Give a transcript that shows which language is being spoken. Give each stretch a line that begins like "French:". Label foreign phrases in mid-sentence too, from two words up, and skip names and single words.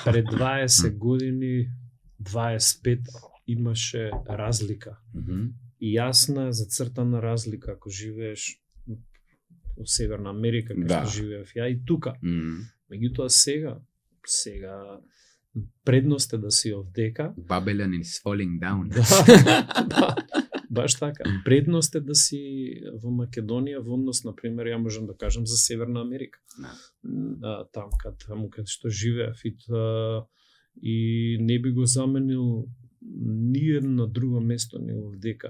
Macedonian: Пред 20 години, 25 имаше разлика. И јасна зацртана разлика ако живееш во Северна Америка, како што живеев ја и тука. Меѓутоа сега предност е да си овдека.
English: Babylon is falling down.
Macedonian: Да, баш така. Предност е да си во Македонија во однос, например, ја можам да кажам за Северна Америка. Таму каде што живеев и не би го заменил ни едно друго место не овдека.